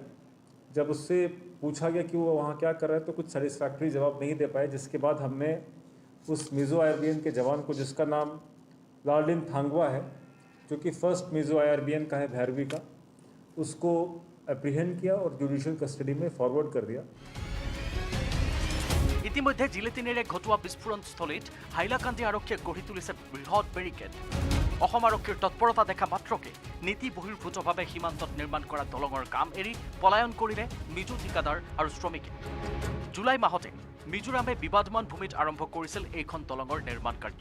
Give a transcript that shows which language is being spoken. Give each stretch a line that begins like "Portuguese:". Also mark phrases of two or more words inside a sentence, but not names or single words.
Hindi: जब उससे पूछा गया कि वो वहाँ क्या कर रहा है तो कुछ सेटिस्फैक्ट्री जवाब नहीं दे पाए, जिसके बाद हमने उस मिजो IRBN के जवान को, जिसका नाम लार्लिन थांगवा है, जो कि फर्स्ट मिजो IRBN का है भैरवी का, उसको एप्रीहेंड किया और
English: judicial custody
Hindi: में फॉरवर्ड कर दिया।
Assamese: ইতিমধ্যে জিলেটিনেৰে ঘটোৱা বিস্ফোৰণস্থলীত হাইলাকান্দি আৰক্ষীয়ে গঢ়ি তুলিছে বৃহৎ বেৰিকেড। অসম আৰক্ষীৰ তৎপৰতা দেখা মাত্ৰকে নীতি বহিৰ্ভূতভাৱে সীমান্তত নিৰ্মাণ কৰা দলঙৰ কাম এৰি পলায়ন কৰিলে মিজো ঠিকাদাৰ আৰু শ্ৰমিকে। জুলাই মাহতে মিজোৰামে বিবাদমান ভূমিত আৰম্ভ কৰিছিল এইখন দলঙৰ নিৰ্মাণ কাৰ্য।